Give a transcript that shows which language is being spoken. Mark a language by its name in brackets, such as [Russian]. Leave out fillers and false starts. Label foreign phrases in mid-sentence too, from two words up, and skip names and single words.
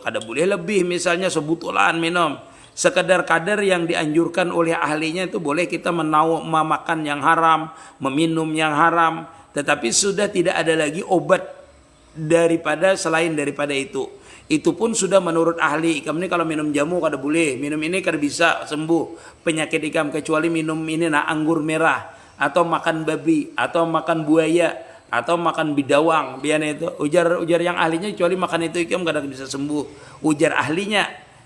[Banjar] Kada boleh lebih, misalnya sebutulan minum. Sekedar kadar yang dianjurkan oleh ahlinya itu boleh kita memakan yang haram, meminum yang haram. [Indonesian] Tetapi sudah tidak ada lagi obat daripada selain daripada itu. Itu pun sudah menurut ahli. [Banjar] Ikam ini kalau minum jamu kada boleh, minum ini kada bisa sembuh penyakit ikam, kecuali minum ini anggur merah, atau makan babi, atau makan buaya, atau makan bidawang. Biar itu ujar yang ahlinya, kecuali makan itu ikam kada bisa sembuh. Ujar ahlinya.